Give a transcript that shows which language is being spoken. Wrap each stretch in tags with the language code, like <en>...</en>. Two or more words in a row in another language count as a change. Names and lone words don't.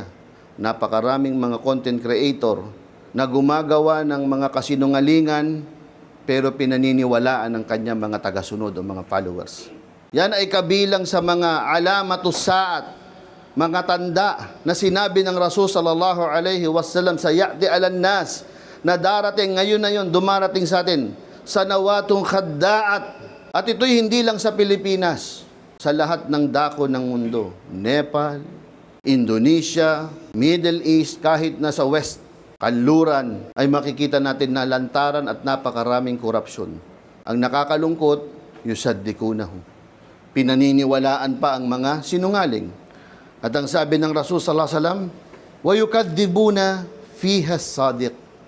<tl>Napakaraming mga content creator na gumagawa ng mga kasinungalingan pero pinaniniwalaan ng kanyang mga tagasunod o mga followers. Yan ay kabilang sa mga</tl> <ar>علامات الساعة,</ar> <tl>mga tanda na sinabi ng Rasul</tl> <ar>صلى الله عليه وسلم</ar> <tl>sa</tl> <ar>يأتي على الناس,</ar> <tl>na darating ngayon na yun, dumarating sa atin,</tl> <ar>سنوات خداعات.</ar> <tl>At ito'y hindi lang sa Pilipinas, sa lahat ng dako ng mundo, Nepal, Indonesia, Middle East, kahit na sa West, kanluran, ay makikita natin na lantaran at napakaraming korupsyon. Ang nakakalungkot, yusaddikunahu. Pinaniniwalaan pa ang mga sinungaling. At ang sabi ng Rasul</tl> <ar>صلى الله عليه وسلم, ويكذبون فيها الصادق.</ar>